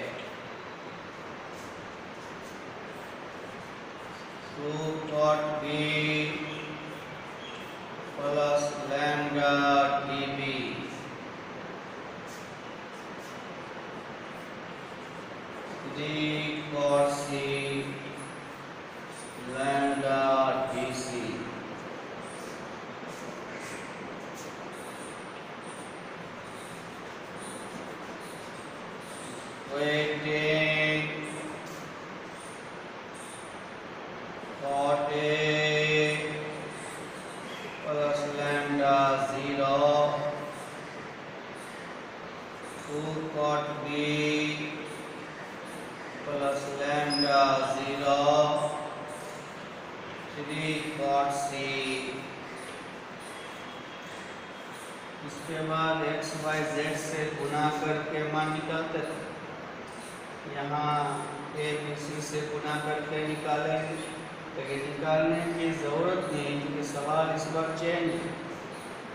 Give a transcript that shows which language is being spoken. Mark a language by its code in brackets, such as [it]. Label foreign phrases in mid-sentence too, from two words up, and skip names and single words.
[en] two cot B plus lambda d B three cot C lambda d C. waiting cot A plus lambda 0 2 cot B plus lambda 0 3 cot C। [hi] इसके बाद x y z से गुना करके मान निकालते थे। यहाँ a b c से गुना करके निकालेंगे, लेकिन निकालने की जरूरत नहीं क्योंकि सवाल इस बार चेंज है।